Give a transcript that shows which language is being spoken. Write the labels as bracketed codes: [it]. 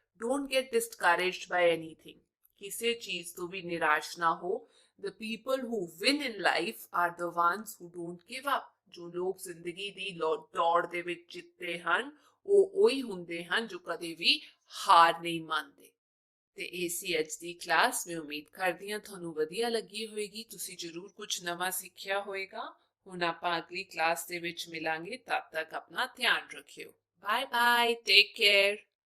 [en] don't get discouraged by anything, [pa] ਕਿਸੇ ਚੀਜ਼ ਤੋਂ ਵੀ ਨਿਰਾਸ਼ ਨਾ ਹੋ। [en] The people who win in life are the ones who don't give up. [pa] ਜੋ ਲੋਕ ਜ਼ਿੰਦਗੀ ਦੀ ਦੌੜ ਦੇ ਵਿੱਚ ਜਿੱਤਦੇ ਹਨ ਉਹ ਉਹੀ ਹੁੰਦੇ ਹਨ ਜੋ ਕਦੇ ਵੀ ਹਾਰ ਨਹੀਂ ਮੰਨਦੇ। ਤੇ ਇਹ ਸੀ ਅੱਜ ਦੀ ਕਲਾਸ। ਮੈਂ ਉਮੀਦ ਕਰਦੀ ਹਾਂ ਤੁਹਾਨੂੰ ਵਧੀਆ ਲੱਗੀ ਹੋਏਗੀ, ਤੁਸੀਂ ਜ਼ਰੂਰ ਕੁਝ ਨਵਾਂ ਸਿੱਖਿਆ ਹੋਏਗਾ। ਹੁਣ ਆਪਾਂ ਅਗਲੀ ਕਲਾਸ ਦੇ ਵਿੱਚ ਮਿਲਾਂਗੇ, ਤਦ ਤੱਕ ਆਪਣਾ ਧਿਆਨ ਰੱਖਿਓ। [en] Bye bye, take care.